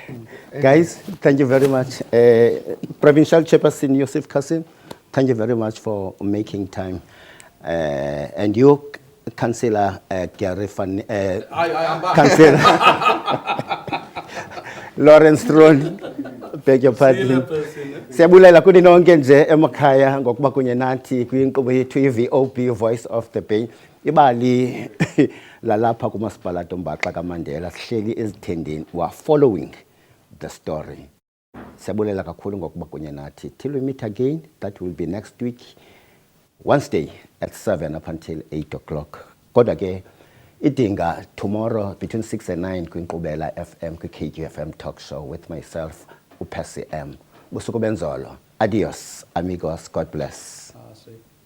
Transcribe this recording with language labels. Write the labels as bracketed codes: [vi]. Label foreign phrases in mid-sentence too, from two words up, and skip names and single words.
[en] Guys, thank you very much. Provincial Chairperson Yusuf Kassim, thank you very much for making time. And you, Councillor Gary Van, I Councillor Lawrence Throne, beg your pardon. [xh] Siyabulela kuni nonke nje emakhaya ngokuba kunye nathi kwinkqubo yethu i-VOB Voice of the Bay. Ibali lalapha kumasipala Mbaxa kaMandela sihleli ezithendeni. [en] We are following the story. [xh] Siyabulela kakhulu ngokuba kunye nathi. [en] Till we meet again, that will be next week, Wednesday at 7 up until 8 o'clock. [xh] Kodwa ke idinga [en] tomorrow between 6 and 9 [xh] kwinkqubela FM kwi-KGFM [en] talk show with myself, [xh] uPercy M. Busuku benzolo. [es] Adios, amigos. [en] God bless.